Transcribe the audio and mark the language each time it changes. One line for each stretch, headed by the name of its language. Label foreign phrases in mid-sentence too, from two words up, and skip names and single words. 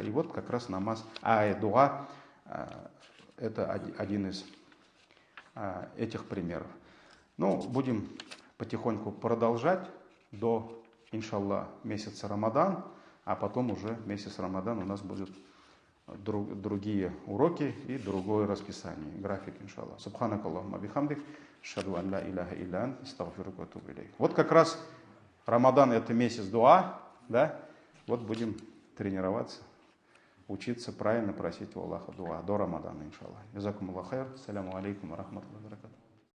Russian: И вот как раз намаз, дуа, это один из этих примеров. Будем потихоньку продолжать до, иншаллах, месяца Рамадан, а потом уже месяц Рамадан у нас будут другие уроки и другое расписание, график, иншаллах.
Arabic: سبحانك اللهم بحمدك أشهد أن لا إله إلا أنت أستغفرك وأتوب إليك.
Russian: Вот как раз Рамадан — это месяц дуа, да? Вот будем тренироваться, учиться правильно просить у Аллаха дуа до Рамадана, иншаллах.
Arabic: جزاكم الله خير. السلام عليكم ورحمة الله وبركاته.